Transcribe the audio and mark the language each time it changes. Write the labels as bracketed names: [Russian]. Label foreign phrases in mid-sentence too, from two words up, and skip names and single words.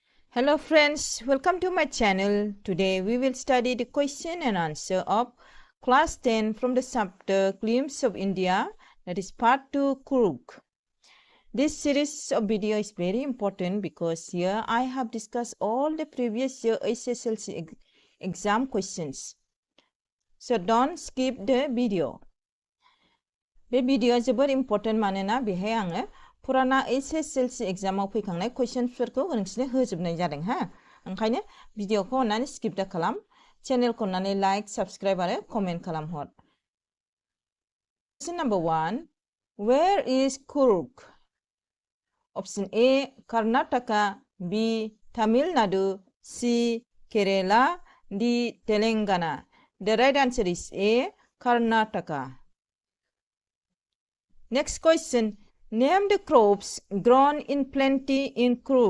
[English] Hello friends, welcome to my channel. Today we will study the question and answer of Class 10 from the chapter Glimpse of India, that is part 2 Coorg. This series of video is very important because here I have discussed all the previous year SSLC exam questions. So don't skip the video. This video is very important [Bodo] मानोना बेहाय आङो पुराना SSLC एग्जामाव फैखांनाय कुइसनफोरखौ नोंसोरनो होजोबनाय जादों हा ओंखायनो भिडिअखौ अन्नानै स्किप दा खालाम चेनेलखौ अन्नानै [English] like subscribe [Bodo] आरो कमेन्ट खालामहर [English] Question number 1 Where is Coorg? Option A Karnataka, B Tamil Nadu, C Kerala, D Telangana. The right answer is A Karnataka. Next question Name the crops grown in plenty in Coorg.